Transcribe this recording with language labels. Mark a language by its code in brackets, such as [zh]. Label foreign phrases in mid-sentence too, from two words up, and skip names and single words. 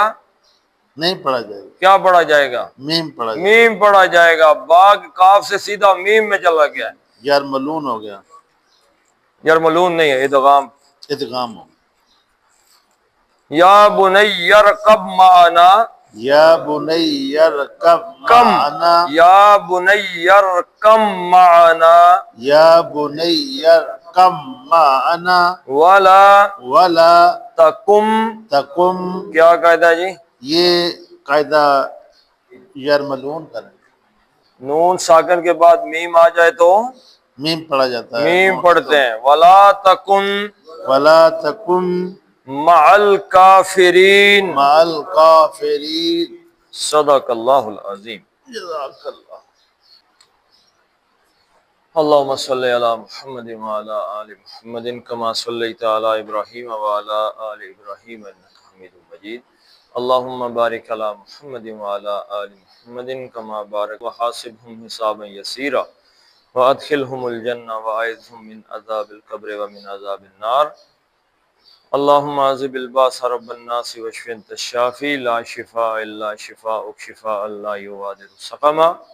[ur] نہیں پڑھا جائے گا، کیا پڑھا جائے گا؟ میم پڑھا جائے گا، میم پڑھا جائے گا۔ با کاف سے سیدھا میم میں چلا گیا ہے۔ یرملون ہو گیا، یرملون نہیں ہے، ادغام۔ ادغام ہو، [ar] یا بنی ارکب معنا، یا بنی ارکب کم، معنا، یا بنی ارکم معنا یا بنی ارکب معنا ولا ولا تکم، تکم، [ur] کیا قاعدہ جی؟ یہ قاعدہ یرملون کا ہے، نون ساکن کے بعد میم آ جائے تو میم پڑھا جاتا ہے، میم پڑھتے ہیں۔ [ar] ولا تکن ولا تکم مع الکافرین، مع الکافرین، صدق اللہ العظیم۔ جزاک اللہ۔ اللهم صل على محمد وعلى آل محمد كما صليت على إبراهيم وعلى آل إبراهيم إنك حميد مجيد، اللهم بارك على محمد وعلى آل محمد كما بارك، وحاسبهم حسابا يسيرا وأدخلهم الجنة وأعذهم من عذاب القبر ومن عذاب النار، اللهم عذب الباس رب الناس واشف انت الشافي لا شفاء الا شفاءك شفاء لا يغادر سقما،